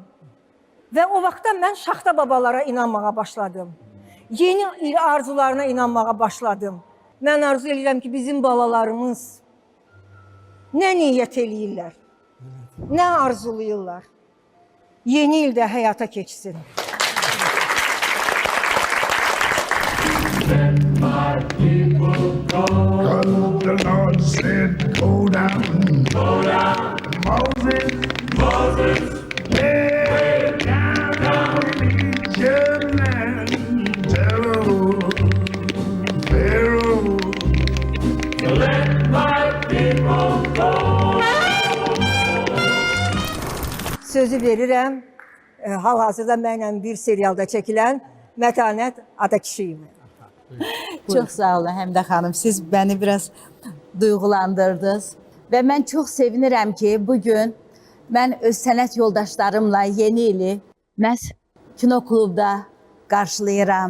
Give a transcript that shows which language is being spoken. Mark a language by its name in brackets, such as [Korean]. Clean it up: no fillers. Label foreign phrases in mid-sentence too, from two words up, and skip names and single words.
[Azerbaijani] Və o vaxtdan mən şaxta babalara inanmağa başladım. Yeni il arzularına inanmağa başladım. Mən arzu edirəm ki, bizim balalarımız nə niyyət eləyirlər, nə arzulayırlar. Yeni ildə həyata keçsin. [English] The Lord said, go down, Moses, way down in Egypt land, tell Pharaoh, let my people go. [Azerbaijani] Sözü verirəm, hal-hazırda mənlə bir serialda çəkilən Mətanət Atakişiyevə. Çox sağ olun Həmidə xanım. Siz bəni biraz duyğulandırdınız. Və mən çox sevinirəm ki, bugün mən öz sənət yoldaşlarımla yeni ili məhz kino klubda qarşılayıram.